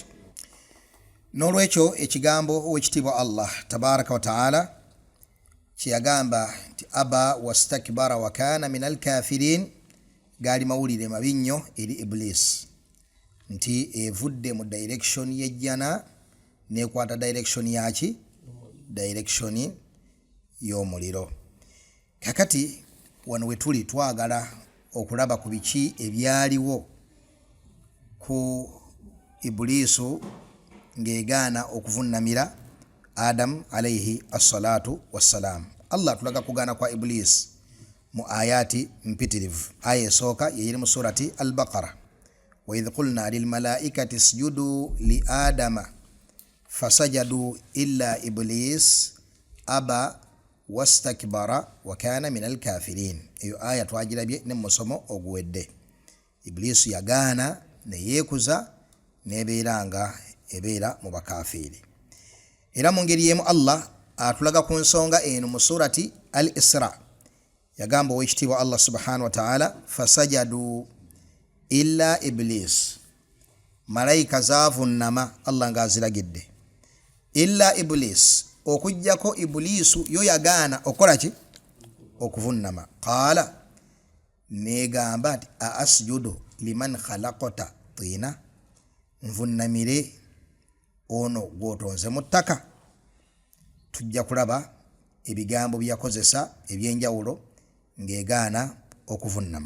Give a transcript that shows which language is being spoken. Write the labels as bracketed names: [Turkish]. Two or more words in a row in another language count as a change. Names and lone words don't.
[Ganda] N'olwekyo ekigambo ow'ekitiibwa [Arabic] الله تبارك وتعالى [Ganda] kyeyagamba nti [Arabic] أبى واستكبر وكان من الكافرين, [Ganda] gaali mawulire mabi nnyo eri Iblis, nti evudde mu direction y'ejjana nekwata direction yaki, direction y'omuliro. Kakati wano wetuli twagala okulaba ku biki ebyaliwo ku Iblisu ng'egaana okuvunnamira Adam [Arabic] عليه الصلاة والسلام. [Ganda] Allah tulaga kugaana kwa Iblis mu ayati mpitirivu. Aya esooka yeri mu surati [Arabic] al-Baqara, وإذ قلنا للملائكة اسجدوا لآدم فسجدوا إلا إبليس أبى واستكبر وكان من الكافرين. [Ganda] Eyo aya twagirabye ne musomo oguwedde. Iblisu yagaana ne yeekuza nebeeranga ebeera mu bakafiri. Era mu ngeri yemu Allah atulaga ku nsonga eno mu surati al-Isra, yagamba ow'ekitiibwa [Arabic] الله سبحانه وتعالى فسجدوا إلا إبليس, [Ganda] malayika zaavunnama Allah ng'aziragidde, [Arabic] إلا إبليس, [Ganda] okujjako Iblisu yo yagaana okola ki, okuvunnama. Qaala, negamba nti [Arabic] أأسجد لمن خلقت طينا, [Ganda] nvunnamire ono gwotonze mu ttaka. Tujja kulaba ebigambo byakozesa ebyenjawulo ng'egaana okuvunnama.